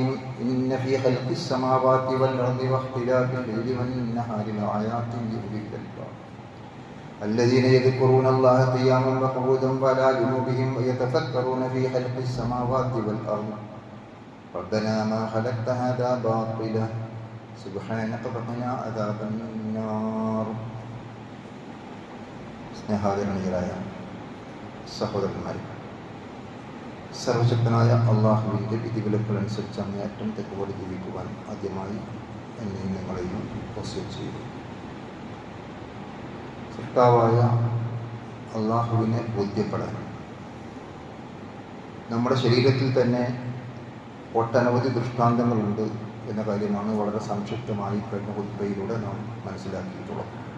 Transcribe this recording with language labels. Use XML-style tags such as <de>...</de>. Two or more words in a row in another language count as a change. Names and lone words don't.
<ar>إن في خلق السماوات والأرض واختلاف الليل والنهار لآيات لأولي الألباب الذين يذكرون الله قياما وقعودا وعلى جنوبهم ويتفكرون في خلق السماوات والأرض ربنا ما خلقت هذا باطلا سبحانك فقنا عذاب النار.</ar> <ml>സ്നേഹാദരണീയരായ സഹോദരന്മാരെ, സർവശക്തനായ അള്ളാഹുവിൻ്റെ വിധിവിലക്കുകളനുസരിച്ച് അങ്ങേയറ്റം തെക്കുപോലെ ജീവിക്കുവാൻ ആദ്യമായി എന്നെയും നിങ്ങളെയും വസിയത്ത് ചെയ്തു. സൃഷ്ടാവായ അള്ളാഹുവിനെ ബോധ്യപ്പെടാൻ നമ്മുടെ ശരീരത്തിൽ തന്നെ ഒട്ടനവധി ദൃഷ്ടാന്തങ്ങളുണ്ട് എന്ന കാര്യമാണ് വളരെ സംക്ഷിപ്തമായി കഴിഞ്ഞ ഖുത്ബയിലൂടെ നാം മനസ്സിലാക്കിയിട്ടുള്ളത്.</ml>